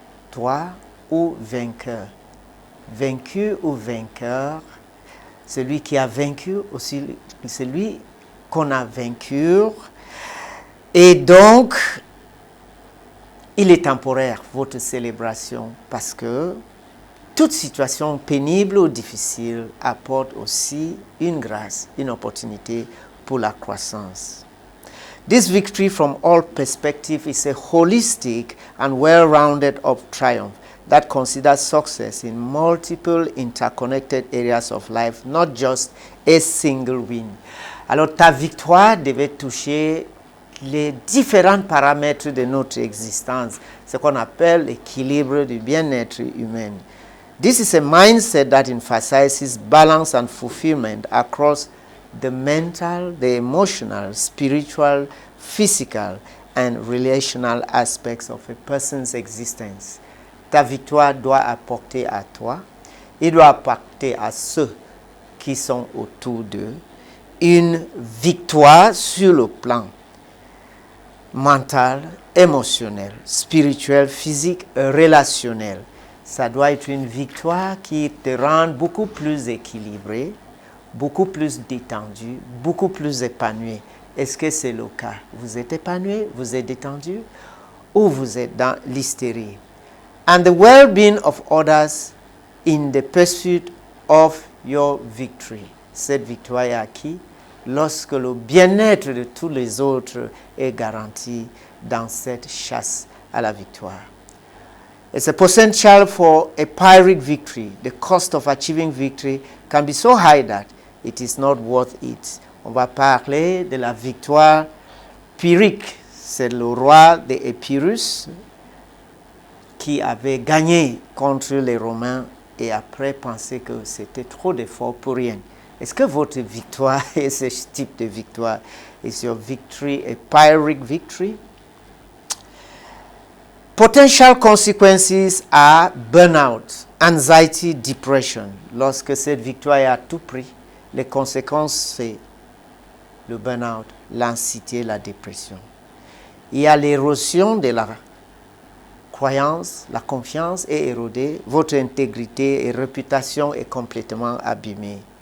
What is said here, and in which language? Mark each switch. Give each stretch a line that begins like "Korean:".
French: victoire ou vainqueur. Vaincu ou vainqueur, celui qui a vaincu aussi celui qu'on a vaincu. Et donc, il est temporaire, votre célébration, parce que toute situation pénible ou difficile apporte aussi une grâce, une opportunité pour la croissance.
English: This victory from all perspectives is a holistic and well-rounded of triumph that considers success in multiple interconnected areas of life, not just a single win.
French: Alors ta victoire devait toucher les différents paramètres de notre existence, ce qu'on appelle l'équilibre du bien-être humain.
English: This is a mindset that emphasizes balance and fulfillment across the mental, the emotional, spiritual, physical, and relational aspects of a person's existence.
French: Ta victoire doit apporter à toi, il doit apporter à ceux qui sont autour d'eux une victoire sur le plan mental, émotionnel, spirituel, physique, relationnel. Ça doit être une victoire qui te rend beaucoup plus équilibré, beaucoup plus détendu, beaucoup plus épanoui. Est-ce que c'est le cas? Vous êtes épanoui, vous êtes détendu, ou vous êtes dans l'hystérie?
English: And the well-being of others in the pursuit of your victory.
French: Cette victoire est acquise lorsque le bien-être de tous les autres est garanti dans cette chasse à la victoire.
English: It's a potential for a pyrrhic victory. The cost of achieving victory can be so high that it is not worth it.
French: On va parler de la victoire pyrrhique. C'est le roi d'Épirus qui avait gagné contre les Romains et après pensé que c'était trop d'efforts pour rien. Est-ce que votre victoire est ce type de victoire?
English: Is your victory a pyrrhic victory? Potential consequences are burnout, anxiety, depression.
French: Lorsque cette victoire est à tout prix, les conséquences, c'est le burnout, l'anxiété, la dépression. Il y a l'érosion de la croyance, la confiance est érodée, votre intégrité et réputation est complètement abîmée.